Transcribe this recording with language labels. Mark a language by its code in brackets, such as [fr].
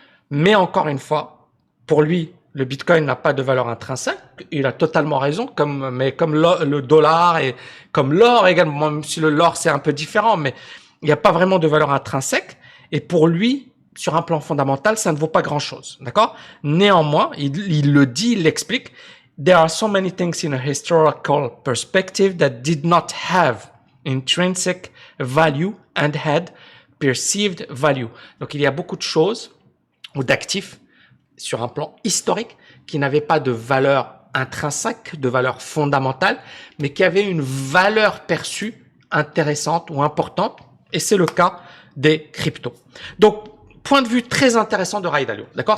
[fr] Mais encore une fois, pour lui, le Bitcoin n'a pas de valeur intrinsèque. Il a totalement raison, mais comme le dollar et comme l'or également, même si l'or c'est un peu différent, mais il n'y a pas vraiment de valeur intrinsèque. Et pour lui, sur un plan fondamental, ça ne vaut pas grand-chose, d'accord? Néanmoins, il le dit, il l'explique. [en] There are so many things in a historical perspective that did not have intrinsic value and had perceived value. [fr] Donc, il y a beaucoup de choses ou d'actifs sur un plan historique qui n'avaient pas de valeur intrinsèque, de valeur fondamentale, mais qui avaient une valeur perçue intéressante ou importante. Et c'est le cas des cryptos. Donc, point de vue très intéressant de Ray Dalio. D'accord?